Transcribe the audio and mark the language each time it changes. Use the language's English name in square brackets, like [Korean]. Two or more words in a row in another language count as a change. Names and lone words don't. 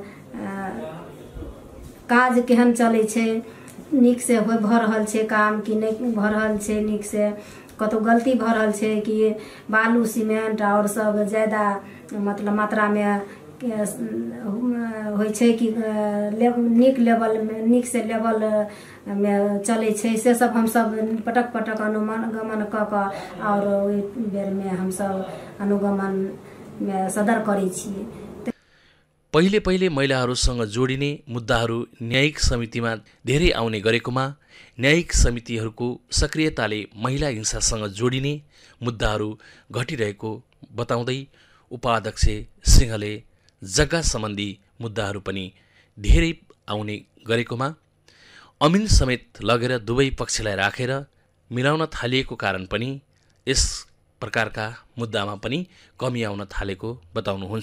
[Maithili] काज केहन चलै छै नीक से भ रहल छै काम कि नहीं भ रहल छै नीक से कतौ गलती भ रहल छै कि बालू सीमेंट और सब ज्यादा मतलब मात्रा में होइ छै कि नीक लेवल में नीक से लेवल में चलै छै से सब हम सब पटक पटक अनुगमन क क और ओइ बेर में हम सब अनुगमन में सदर करै छियै। [Nepali] पहिले पहिले महिलाहरूसँग जोडिने मुद्दाहरू न्यायिक समितिमा धेरै आउने गरेकोमा न्यायिक समितिहरूको सक्रियताले महिला हिंसासँग जोडिने मुद्दाहरू घटिरहेको बताउँदै उपाध्यक्ष सिंहले जग्गा सम्बन्धी मुद्दाहरू पनि धेरै आउने गरेकोमा अमिन समेत लगेर दुवै पक्षलाई राखेर मिलाउन थालिएको कारण पनि यस प्रकारका मुद्दामा पनि कमी आउन थालेको बताउनुहुन्छ।